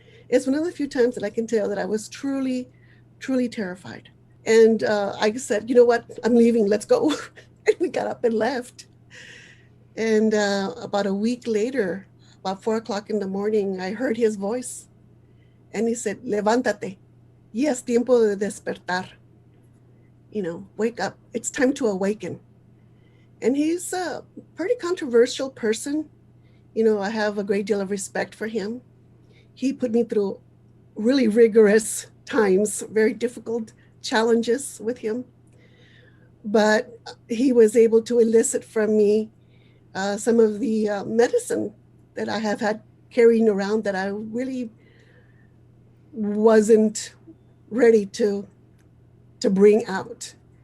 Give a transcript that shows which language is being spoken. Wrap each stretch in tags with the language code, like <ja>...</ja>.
<en>It's one of the few times that I can tell that I was truly, truly terrified. And I said, "You know what? I'm leaving. Let's go." And we got up and left. And about a week later, about 4:00 in the morning, I heard his voice. And he said,</en> <es>"Levántate. Y es tiempo de despertar.</es> <en>Wake up. It's time to awaken." And he's a pretty controversial person. I have a great deal of respect for him. He put me through really rigorous times, very difficult challenges with him. But he was able to elicit from me some of the medicine that I have had carrying around that I really wasn't ready to bring out.</en>